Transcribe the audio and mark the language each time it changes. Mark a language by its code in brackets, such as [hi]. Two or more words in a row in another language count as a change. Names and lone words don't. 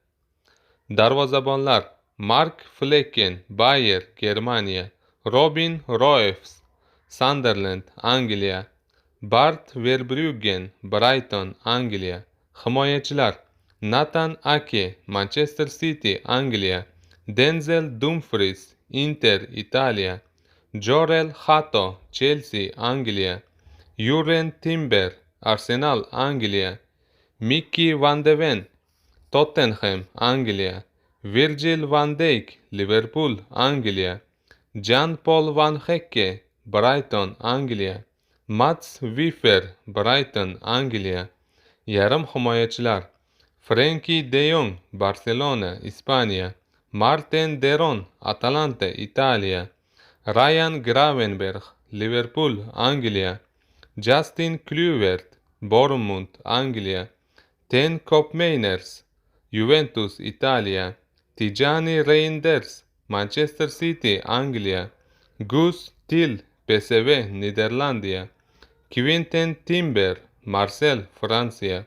[uz] Darvozabonlar: Mark Flecken, Bayer, Germaniya; Robin Roefs, Sunderland, Angliya; Bart Verbruggen, Brighton, Angliya. Himoyachilar: Nathan Ake, Manchester City, Angliya; Denzel Dumfries, Inter, Italiya; Jorel Hato, Chelsea, Angliya; Juren Timber, Arsenal, Angliya; Mickey van de Ven, Tottenham, Angliya; Virgil van Dijk, Liverpool, Angliya; Jan-Paul van Hekke, Brighton, Angliya; Mats Wiefer, Brighton, Angliya. Yarim himoyachilar: Frenkie de Jong, Barselona, Ispaniya; Marten Deron, Atalanta, Italiya; Ryan Gravenberch, Liverpool, Angliya; Justin Kluivert, Bournemouth, Angliya; Ten Koopmeiners, Juventus, Italiya; Tijani Reinders, Manchester City, Angliya; Gus Til, PSV, Niderlandiya; Quentin Timber, Marsel, Fransiya.